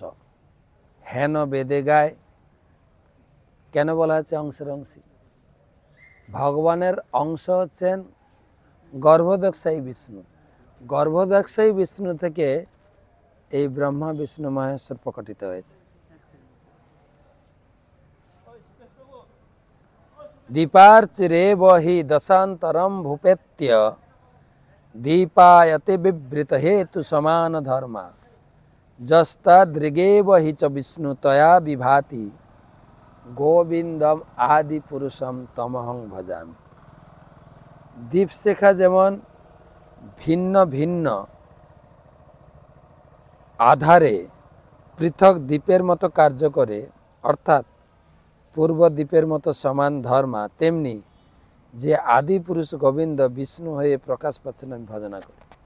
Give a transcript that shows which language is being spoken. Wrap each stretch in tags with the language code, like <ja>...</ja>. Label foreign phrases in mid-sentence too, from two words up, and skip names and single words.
<bn>হেন বেদে গায়, কেন বলা হচ্ছে অংশের অংশী? ভগবানের অংশ হচ্ছেন গর্ভদক্ষায়ী বিষ্ণু, গর্ভদক্ষায়ী বিষ্ণু থেকে এই ব্রহ্মা বিষ্ণু মহেশ্বর প্রকটিত হয়েছে।</bn> <sa>দীপার্চিরে বহি দশান্তরম ভূপেত্য দীপায়তে বিবৃত হেতু সমান ধর্মা যস্তাদৃগে বহি চ বিষ্ণু তয়া বিভাতি গোবিন্দম আদি পুরুষম তমহং ভজামি।</sa> <bn>দীপশিখা যেমন ভিন্ন ভিন্ন আধারে পৃথক দ্বীপের মতো কার্য করে, অর্থাৎ পূর্ব দ্বীপের মতো সমান ধর্মা, তেমনি যে আদি পুরুষ গোবিন্দ বিষ্ণু হয়ে প্রকাশ পাচ্ছেন আমি ভজনা করি।</bn>